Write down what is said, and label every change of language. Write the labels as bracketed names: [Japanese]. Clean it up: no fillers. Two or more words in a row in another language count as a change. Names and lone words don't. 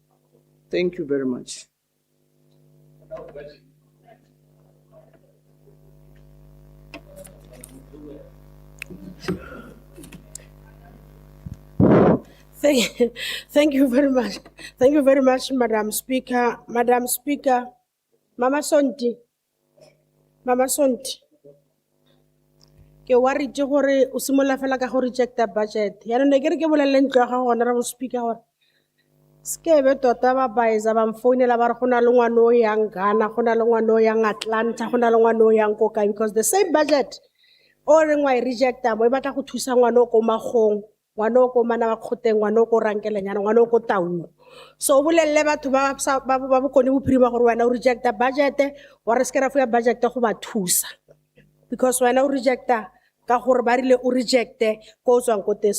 [English] Thank you very much. Thank you very much. Thank you very much, Madam Speaker. Madam Speaker, Mama Sonti. Mama Sonti. [Tswana] Ke worried gore o simolla fela ka go [English] reject the budget. [Tswana] Ya no ke re ke bolelle ntlo ga Honorable Speaker gore skebe tota ba baeza ba mfounela ba re gona le ngwana o yang Ghana, gona le ngwana o yang Atlanta, gona le ngwana o yang Kokai, [English] because the same budget [Tswana] o reng wa e rejecta mo e batla go thusa ngwana o ko Magong, ngwana o ko Mana ba Kgoteng, ngwana o ko Rankelenyana, ngwana o ko Taung. So o bolelle batho ba bokone bophirima gore wena o rejecta budget wa re skera ya budget go ba thusa, because wena o rejecta ka gore ba rile o rejecte ko tswang ko teng.